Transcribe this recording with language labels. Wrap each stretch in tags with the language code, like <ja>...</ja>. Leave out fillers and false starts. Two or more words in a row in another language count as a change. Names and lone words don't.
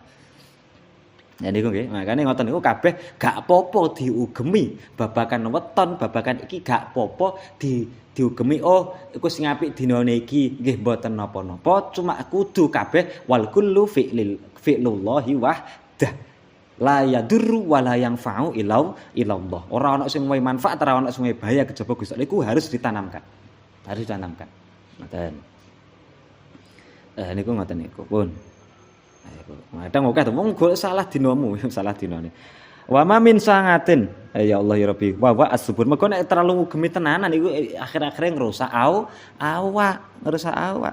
<jv>Ya niku nggih, makane ngoten niku kabeh gak apa-apa diugemi, babakan weton, babakan iki gak apa-apa diugemi. Oh, iku sing apik dinane iki nggih mboten napa-napa, cuma kudu kabeh</jv> <ar>والكل فعل الله وحده. لا يضر ولا ينفع إلا الله.</ar> <jv>Ora ana sing wae manfaat, ora ana sing wae bahaya kejaba Gusti Allah iku</jv> <id>harus ditanamkan. Harus ditanamkan.</id> <jv>Ngoten. Niku ngoten niku pun. Kadang akeh to wong golek salah dinamu, salah dinane. Wa ma min sangatin.</jv> <ar>يا الله يا ربي. Wa as-subur.</ar> <jv>Mergo nek terlalu ngugemi tenanan iku akhir-akhire ngrusak awak, ngrusak awak.</jv>